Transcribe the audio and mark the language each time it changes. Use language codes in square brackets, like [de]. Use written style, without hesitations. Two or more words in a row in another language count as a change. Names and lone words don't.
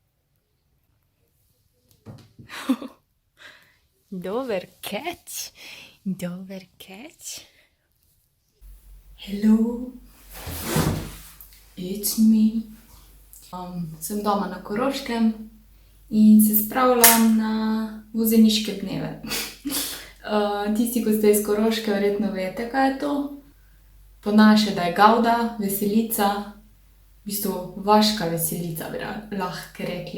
[sl] Dober catch. Dober catch. Hello. [en] It's me. [sl] Sem doma na Koroškem in se spravljam na vozeniške dneve. Tisti, ko ste iz Koroške, verjetno veste, kaj je to. Po naše, da je Gavda, veselica, v bistvu vaška veselica, bi lahko rekli.